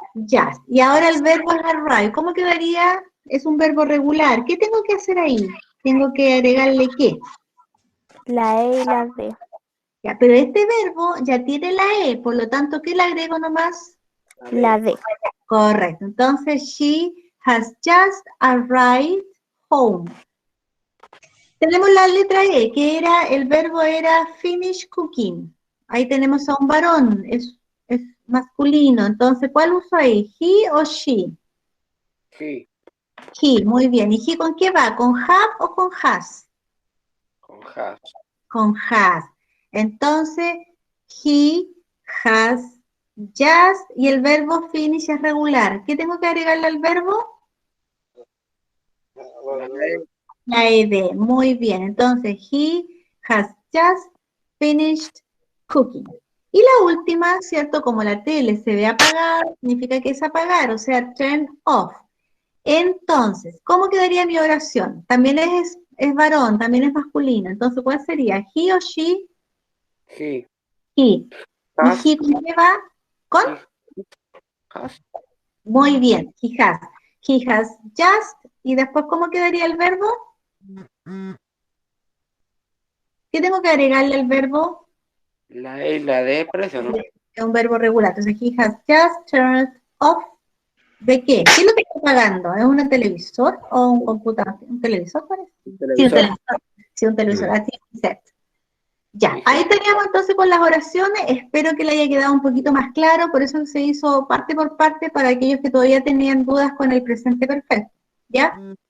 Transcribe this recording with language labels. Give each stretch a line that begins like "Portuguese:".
English: Just.
Spanish: Y ahora el verbo es arrive. ¿Cómo quedaría? Es un verbo regular. ¿Qué tengo que hacer ahí? Tengo que agregarle ¿qué? La E y la D. Ya, pero este verbo ya tiene la E, por lo tanto, ¿qué le agrego nomás? La D. Correcto. Entonces,
English: she has just arrived home.
Spanish: Tenemos la letra E, que el verbo era
English: finish cooking.
Spanish: Ahí tenemos a un varón, es masculino. Entonces, ¿cuál uso ahí? ¿He o she? Sí. He, muy bien. ¿Y he con qué va? ¿Con have o con has? Con has. Con has. Entonces,
English: he has just
Spanish: y el verbo finish es regular. ¿Qué tengo que agregarle al verbo? La ed. Muy bien. Entonces, he has just finished cooking. Y la última, ¿cierto? Como la tele se ve apagada, significa que es apagar, o sea,
English: turn off.
Spanish: Entonces, ¿cómo quedaría mi oración? También es varón, también es masculino. Entonces, ¿cuál sería? ¿He o she?
English: He He.
Spanish: ¿Y
English: has.
Spanish: he con qué va? ¿Con?
English: Has.
Spanish: Muy bien,
English: he has. He has just.
Spanish: ¿Y después cómo quedaría el verbo? ¿Qué tengo que agregarle al verbo? La E y la D, parece, ¿no? Es un verbo regular. Entonces,
English: he has just turned off.
Spanish: ¿De qué? ¿Qué es lo que está pagando? ¿Es un televisor o un computador? ¿Un televisor parece? Sí, un Televisor. televisor. Sí, un televisor. Así es. Ya, ahí teníamos entonces con las oraciones. Espero que le haya quedado un poquito más claro. Por eso se hizo parte por parte para aquellos que todavía tenían dudas con el presente perfecto. ¿Ya?